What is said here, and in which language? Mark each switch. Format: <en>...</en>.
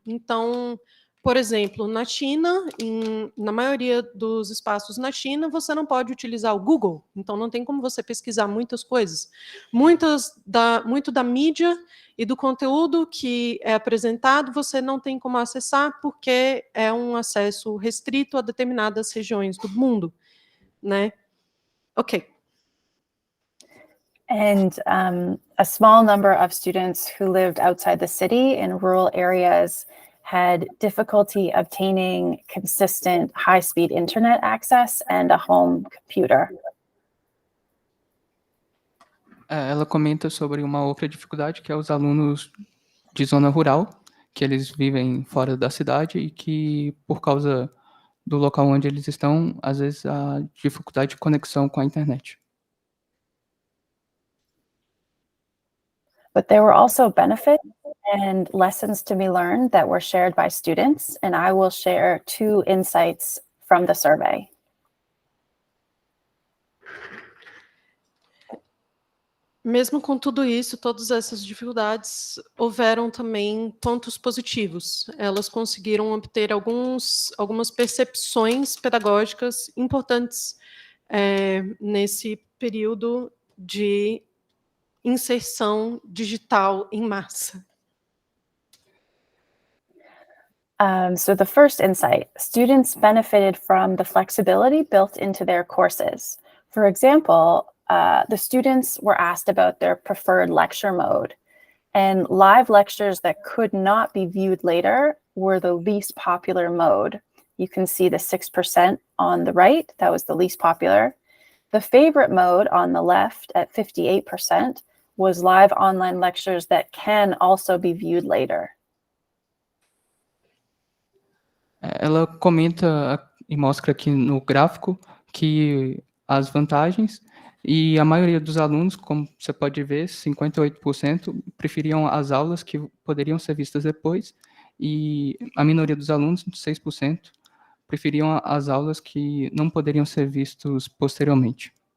<pt>Então, por exemplo, na China, na maioria dos espaços na China, você não pode utilizar o Google, então não tem como você pesquisar muitas coisas. Muito da mídia e do conteúdo que é apresentado, você não tem como acessar, porque é um acesso restrito a determinadas regiões do mundo, né? Ok.</pt> <en>And a small number of students who lived outside the city in rural areas had difficulty obtaining consistent high-speed internet access and a home computer.</en> <pt>Ela comenta sobre uma outra dificuldade, que é os alunos de zona rural, que eles vivem fora da cidade e que, por causa do local onde eles estão, às vezes há dificuldade de conexão com a internet.</pt> <en>But there were also benefits and lessons to be learned that were shared by students, and I will share 2 insights from the survey.</en> <pt>mesmo com tudo isso, todas essas dificuldades, houveram também pontos positivos. Elas conseguiram obter algumas percepções pedagógicas importantes nesse período de inserção digital em massa.</pt> <en>So the first insight, students benefited from the flexibility built into their courses. For example, the students were asked about their preferred lecture mode, and live lectures that could not be viewed later were the least popular mode. You can see the 6% on the right, that was the least popular. The favorite mode on the left at 58% was live online lectures that can also be viewed later.</en> <pt>Ela comenta e mostra aqui no gráfico que as vantagens, e a maioria dos alunos, como você pode ver, 58% preferiam as aulas que poderiam ser vistas depois, e a minoria dos alunos, 6%, preferiam as aulas que não poderiam ser vistas posteriormente.</pt>